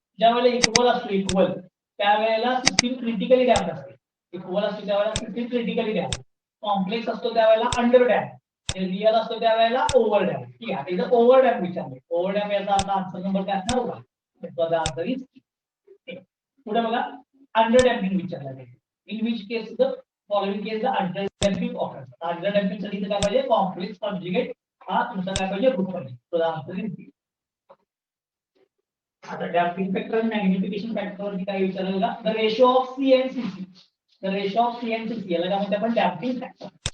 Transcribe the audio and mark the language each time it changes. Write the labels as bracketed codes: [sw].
[mr] ज्या वेळेला इक्वल असतो इक्वल त्यावेळेला सिस्टीम क्रिटिकली डॅम्प असते. इक्वल असतो त्यावेळेला सिस्टीम क्रिटिकली डॅम्प. कॉम्प्लेक्स असतो त्यावेळेला अंडर डॅम्प. रिअल असतो त्यावेळेला ओव्हर डॅम्प. ठीक आहे, आता इथं ओव्हर डॅम्प विचारले. ओव्हर डॅम्प याचा आपला आन्सर नंबर काय असणार होता? त्याचा आन्सर इज पुढे बघा अंडर डॅम्पिंग विचारला आहे. [en] In which case the following case the under damping occurs. [mr] Under damping साठी काय पाहिजे? कॉम्प्लेक्स कॉन्जुगेट हा तुमचा काय पाहिजे? रूट पाहिजे. तो आन्सर इज बी. आता डॅम्पिंग फॅक्टर आणि मॅग्निफिकेशन फॅक्टर वरती काय विचारलं का? [en] The ratio of C and CC. The ratio of C and CC [mr] याला काय म्हणतात आपण? Damping factor.